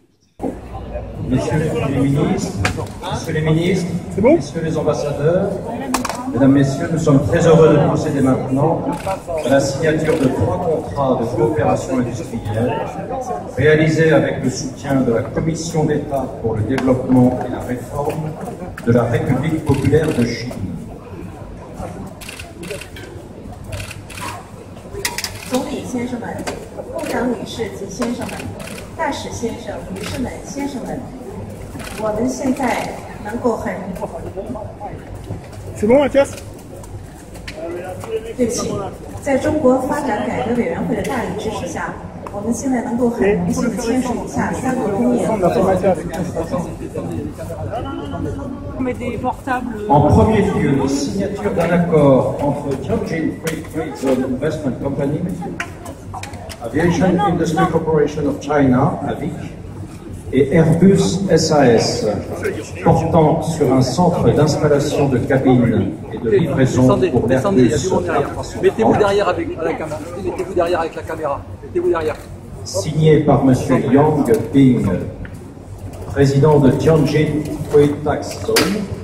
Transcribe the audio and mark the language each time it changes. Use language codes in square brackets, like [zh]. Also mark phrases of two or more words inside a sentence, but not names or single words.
[fr] Messieurs les ministres, messieurs les ambassadeurs, mesdames, messieurs, nous sommes très heureux de procéder maintenant à la signature de 3 contrats de coopération industrielle réalisés avec le soutien de la Commission d'État pour le développement et la réforme de la République populaire de Chine. [zh] 总理先生们、部长女士及先生们、大使先生、女士们、先生们，我们现在能够很对不起，在中国发展改革委员会的大力支持下，我们现在能够很荣幸的签署以下3个工业合作。 [fr] En premier lieu, signature d'un accord entre Tianjin Free Trade Zone Investment Company, Aviation Industry Corporation of China, AVIC, et Airbus SAS, portant sur un centre d'installation de cabines et de livraison pour l'Airbus A330. Mettez-vous derrière avec la caméra. Mettez-vous derrière avec la caméra. Mettez-vous derrière. Signé par M. Yang Ping, président de Tianjin Free Tax Zone.